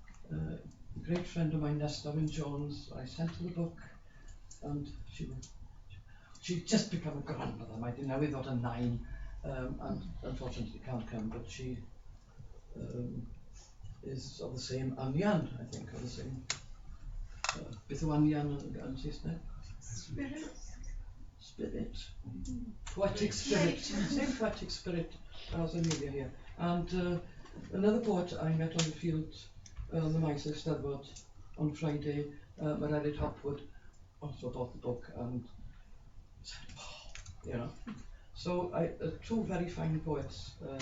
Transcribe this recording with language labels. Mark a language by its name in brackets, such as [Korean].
[English] A great friend of mine, Diarmuid Johnson, I sent her the book, and she'd just become a grandmother. I didn't know without a 9, and unfortunately can't come, but she is of the same Anyan, I think, or the same. [Welsh] Beth yw Anyan yn Saesneg? [English] Spirit. Poetic spirit. Same poetic spirit as Emilia here. And another poet I met on the field, the Miles Steddfod, on Friday, Richard Hopwood, also bought the book and said, wow, So two very fine poets.